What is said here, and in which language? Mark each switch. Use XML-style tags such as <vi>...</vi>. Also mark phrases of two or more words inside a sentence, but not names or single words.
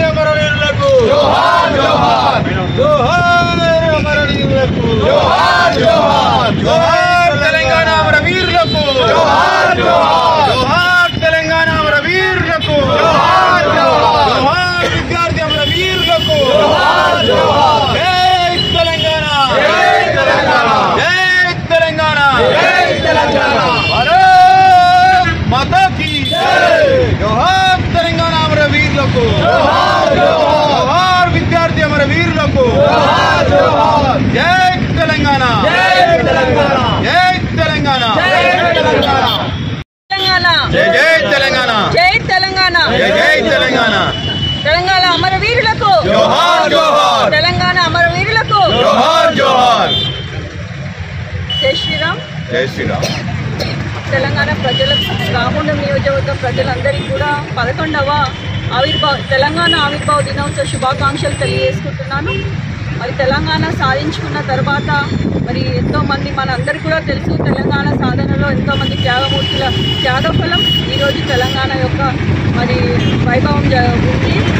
<te>అమరవీరులకు, జోహార్ జోహార్, జోహార్ అమరవీరులకు, జోహార్ జోహార్, జోహార్ తెలంగాణ అమరవీరులకు, జోహార్ జోహార్, జోహార్ తెలంగాణ అమరవీరులకు, జోహార్ జోహార్, జోహార్ విద్యార్థి అమరవీరులకు, జోహార్ జోహార్. జై తెలంగాణ, జై తెలంగాణ, జై తెలంగాణ, జై తెలంగాణ.</te> <hi>माता की</hi> <te>జోహార్ తెలంగాణ అమరవీరులకు, జోహార్ జోహార్ విద్యార్థి అమరవీరులకు, జోహార్ జోహార్. జై తెలంగాణ, జై తెలంగాణ, జై తెలంగాణ, జై తెలంగాణ, తెలంగాణ, జై జై తెలంగాణ, జై తెలంగాణ, జై జై తెలంగాణ. తెలంగాణ అమరవీరులకు, జోహార్ జోహార్. తెలంగాణ అమరవీరులకు, జోహార్ జోహార్.</te> <hi>जय श्री राम, जय श्री राम.</hi> <te>తెలంగాణ ప్రజలకు, రామగుండం నియోజకవర్గ ప్రజలందరికీ కూడా 11వ తెలంగాణ ఆవిర్భావ దినోత్సవ శుభాకాంక్షలు తెలియజేసుకుంటున్నాను. మరి తెలంగాణ సాధించుకున్న తర్వాత మరి ఎంతోమంది మనందరికీ కూడా తెలుసు, తెలంగాణ సాధనలో ఎంతోమంది త్యాగమూర్తుల త్యాగఫలం ఈరోజు తెలంగాణ యొక్క మరి వైభవం ఉంది.</te>